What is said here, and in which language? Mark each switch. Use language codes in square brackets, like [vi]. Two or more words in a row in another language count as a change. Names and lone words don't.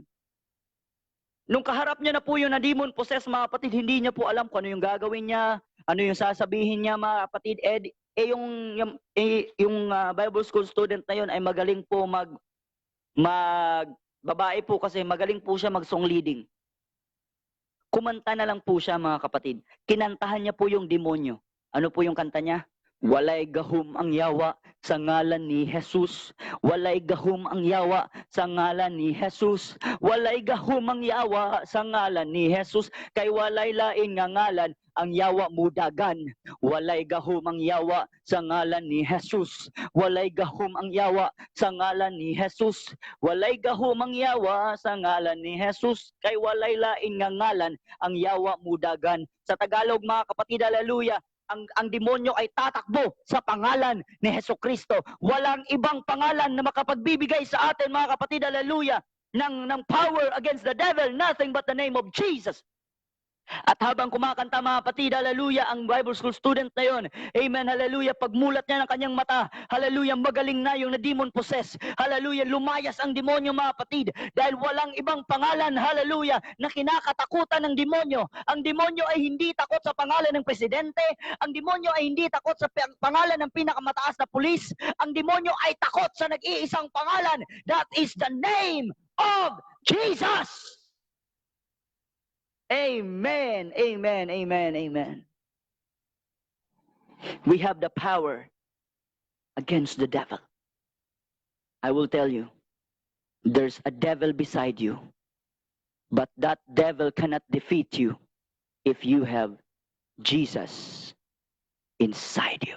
[tl] Nung kaharap niya na po yung na-demon possess, mga kapatid, hindi niya po alam kung ano yung gagawin niya, ano yung sasabihin niya, mga kapatid. Yung [en] Bible school student [tl] na yun ay magaling po babae po kasi magaling po siya mag-song leading. Kumanta na lang po siya, mga kapatid. Kinantahan niya po yung demonyo. Ano po yung kanta niya? [ceb] Walay gahum ang yawa sa ngalan ni Jesus. Walay gahum ang yawa sa ngalan ni Jesus. Walay gahum ang yawa sa ngalan ni Jesus. Kay walay lain nga ngalan ang yawa mudagan. Walay gahum ang yawa sa ngalan ni Jesus. Walay gahum ang yawa sa ngalan ni Jesus. Walay gahum ang yawa sa ngalan ni Jesus. Kay walay lain nga ngalan ang yawa mudagan. [tl] Sa Tagalog, mga kapatid, hallelujah, ang demonyo ay tatakbo sa pangalan ni Hesukristo. Walang ibang pangalan na makapagbibigay sa atin, mga kapatid, hallelujah, ng [en] power against the devil, nothing but the name of Jesus. [tl] At habang kumakanta, mga kapatid, hallelujah, ang [en] Bible school student [tl] na yon, amen, hallelujah, pagmulat niya ng kanyang mata, hallelujah, magaling na yung na-demon possess, hallelujah, lumayas ang demonyo, mga kapatid, dahil walang ibang pangalan, hallelujah, na kinakatakutan ng demonyo. Ang demonyo ay hindi takot sa pangalan ng presidente, ang demonyo ay hindi takot sa pangalan ng pinakamataas na pulis, ang demonyo ay takot sa nag-iisang pangalan, [en] that is the name of Jesus. Amen, amen, amen, amen. We have the power against the devil. I will tell you, there's a devil beside you, but that devil cannot defeat you if you have Jesus inside you.